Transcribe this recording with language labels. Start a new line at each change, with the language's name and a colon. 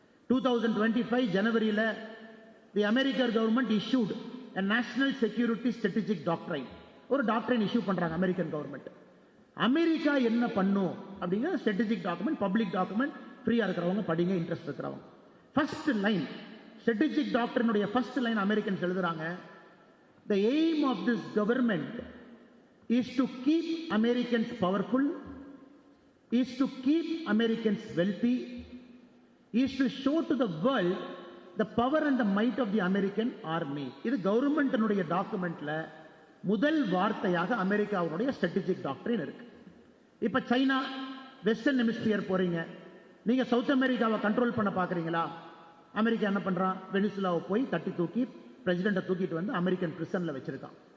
English: 2025 ஜனவரியில the American government issued a national security strategic doctrine, ஒரு doctrine issue பண்றாங்க American government.
Tamil: America என்ன பண்ணும் அப்படிங்கிற ஸ்ட்ராட்டஜிக் டாக்குமெண்ட், பப்ளிக் டாக்குமெண்ட், ஃப்ரீயா இருக்கிறவங்க படிங்க, இன்ட்ரெஸ்ட் இருக்கிறவங்க. First line strategic டாக்டரினுடைய first line Americans எழுதுறாங்க,
English: the aim of this government is to keep Americans powerful, is to keep Americans wealthy, is to show to the world the power and the might of the American army.
Tamil: இது கவர்மெண்டினுடைய டாக்குமெண்ட்ல முதல் வார்த்தையாக அமெரிக்காவுடைய strategic டாக்டரின் இருக்கு. இப்ப China western hemisphere போறீங்க, நீங்க south அமெரிக்காவை கண்ட்ரோல் பண்ண பாக்குறீங்களா? அமெரிக்கா என்ன பண்றான்? வெனிசுலாவை போய் தட்டி தூக்கி பிரசிடென்ட்டை தூக்கிட்டு வந்து அமெரிக்கன் பிரிசன்ல வச்சிருக்கான்.